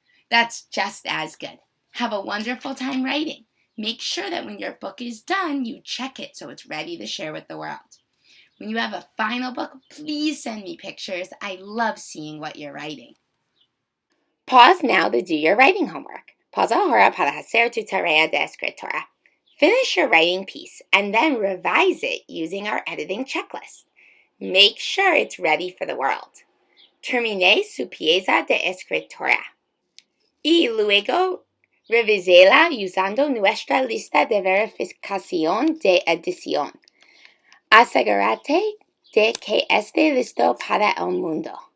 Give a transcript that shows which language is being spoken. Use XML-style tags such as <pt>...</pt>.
<en>That's just as good. Have a wonderful time writing. Make sure that when your book is done, you check it so it's ready to share with the world. When you have a final book, please send me pictures. I love seeing what you're writing. Pause now to do your writing homework.</en> <es>Pausa ahora para hacer tu tarea de escritura.</es> <en>Finish your writing piece and then revise it using our editing checklist. Make sure it's ready for the world.</en> <es>Termine su pieza de escritura. Y luego revísela usando nuestra lista de verificación de edición. Asegúrate de que esté listo para el mundo.</es>